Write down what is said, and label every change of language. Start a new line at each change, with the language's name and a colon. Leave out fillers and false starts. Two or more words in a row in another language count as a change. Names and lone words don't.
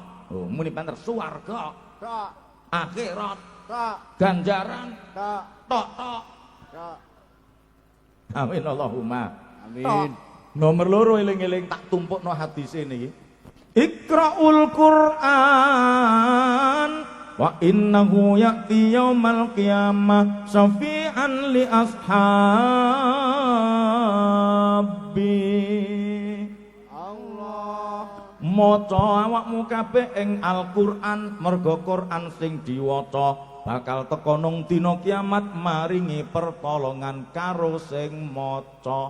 Javanese: Oh, muni banter swarga. Tok. Akhirat. Tok. Ganjaran. Tok. Tok. Tok. Tok.
Arabic: آمين اللهم. آمين.
Javanese: Nomor loro eling-eling tak tumpukno hadise niki.
Arabic: اقرءوا القرآن فإنه يأتي يوم القيامة شفيعا لأصحابه.
Javanese: Allah maca awakmu kabeh ing Al-Qur'an, merga Qur'an sing diwaca bakal teka nang dina kiamat maringi pertolongan karo sing maca.